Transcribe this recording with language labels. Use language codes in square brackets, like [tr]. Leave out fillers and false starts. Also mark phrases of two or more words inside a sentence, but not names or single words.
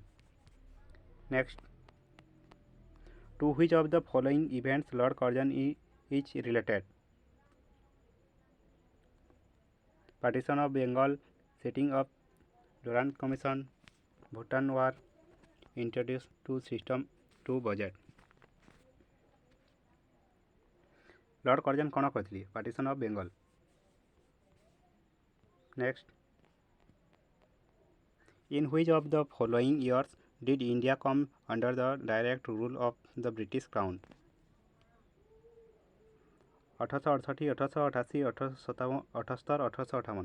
[en] Next, to which of the following events Lord Curzon is related? Partition of Bengal, setting up Durrant Commission, Bhutan War, introduced to system to budget। [or] Lord Curzon କ'ଣ କରିଥିଲେ? [en] Partition of Bengal। Next, in which of the following years did India come under the direct rule of the British Crown? 1868, 1888, 1877, 1878।